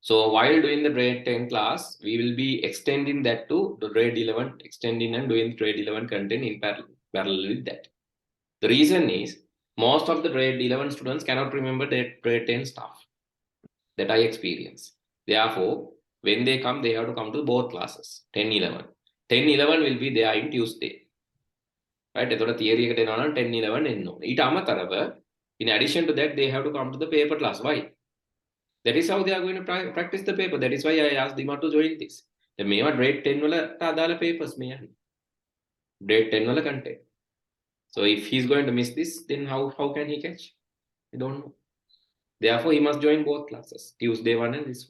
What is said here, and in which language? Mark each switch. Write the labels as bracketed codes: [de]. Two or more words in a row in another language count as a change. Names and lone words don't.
[en] So while doing the grade 10 class, we will be extending that to the grade 11, extending and doing grade 11 content in parallel with that. The reason is most of the grade 11 students cannot remember their grade 10 stuff that I experience. Therefore, when they come, they have to come to both classes, 10, 11. 10, 11 will be there in Tuesday. Right? [si] එතකොට theory එකට එනවා නම් 10, 11 එන්න ඕනේ. ඊට අමතරව [en] in addition to that, they have to come to the paper class. Why? That is how they are going to practice the paper. That is why I asked Dima to join this. [si] The මේවා grade 10 වලට අදාළ papers මේ යන්නේ. grade 10 වල content. [en] So if he's going to miss this, then how can he catch? I don't know. Therefore, he must join both classes, Tuesday one and this one.